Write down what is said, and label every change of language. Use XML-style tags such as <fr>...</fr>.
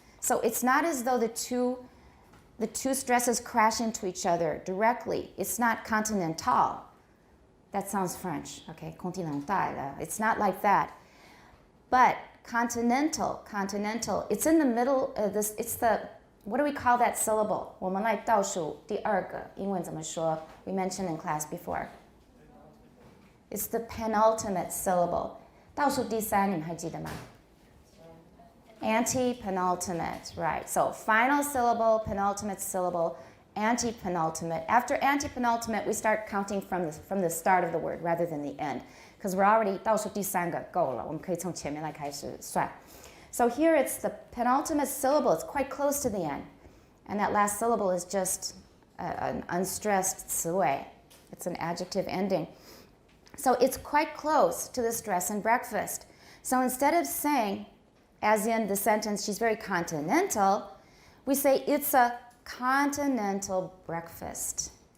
<en>So it's not as though the two stresses crash into each other directly. It's not continental. That sounds French, okay? Continental. It's not like that. But continental, it's in the middle of this, it's the, what do we call that syllable?</en> <zh>我们来倒数第二个，英文怎么说?</zh> <en>We mentioned in class before. It's the penultimate syllable.</en> <zh>倒数第三，你们还记得吗?</zh> <en>Antepenultimate, right. So final syllable, penultimate syllable, antepenultimate. After antepenultimate, we start counting from the start of the word rather than the end. Because we're already</en> <zh>倒数第三个够了，我们可以从前面来开始算.</zh> <en>So here it's the penultimate syllable. It's quite close to the end. And that last syllable is just an unstressed 词尾. It's an adjective ending. So it's quite close to the stress in breakfast. So instead of saying, as in the sentence, she's very continental, we say it's a continental breakfast.</en>